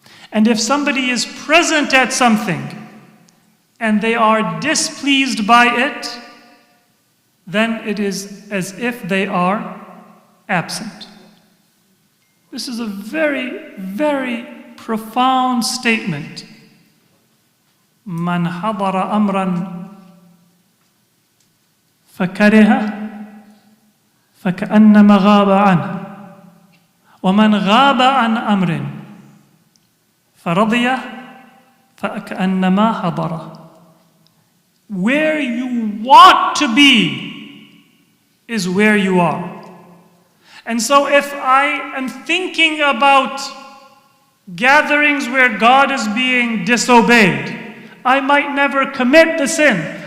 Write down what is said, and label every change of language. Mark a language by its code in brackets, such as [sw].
[en] And if somebody is present at something and they are displeased by it, then it is as if they are absent. This is a very, very profound statement. [ar] Man hadara amran فكره فكأنما غاب عنه ومن غاب عن أمر فرضي فكأنما حضره. [en] Where you want to be is where you are. And so if I am thinking about gatherings where God is being disobeyed, I might never commit the sin.